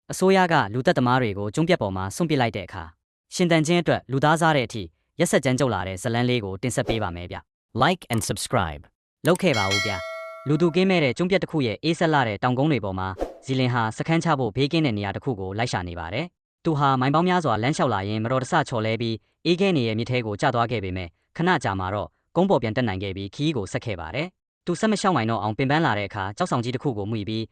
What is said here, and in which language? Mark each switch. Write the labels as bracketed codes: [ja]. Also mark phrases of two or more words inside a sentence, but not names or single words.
[my] အစိုးရကလူသက်သမားတွေကိုကျုံးပြတ်ပေါ်မှာစွန့်ပစ်လိုက်တဲ့အခါရှင်တန်ချင်းအတွက်လူသားစားတဲ့အထိရက်ဆက်ကြမ်းကြုတ်လာတဲ့ဇလန်းလေးကိုတင်ဆက်ပေးပါမယ်ဗျ [en] Like and subscribe [my] လောက်ခဲ့ပါဦးဗျလူသူကင်းမဲ့တဲ့ကျုံးပြတ်တစ်ခုရဲ့အေးဆက်လာတဲ့တောင်ကုန်းတွေပေါ်မှာဇီလင်ဟာစခန်းချဖို့ဘေးကင်းတဲ့နေရာတစ်ခုကိုလိုက်ရှာနေပါတယ်သူဟာမိုင်ပေါင်းများစွာလမ်းလျှောက်လာရင်မတော်တဆချော်လဲပြီးအေးခဲနေရဲ့မြစ်ထဲကိုကျသွားခဲ့ပေမဲ့ခဏကြာမှာတော့ကုန်းပေါ်ပြန်တက်နိုင်ခဲ့ပြီးခီးကိုဆက်ခဲ့ပါတယ်သူဆက်မလျှောက်နိုင်တော့အောင်ပင်ပန်းလာတဲ့အခါကြောက်ဆောင်ကြီးတစ်ခုကိုမှုီပြီး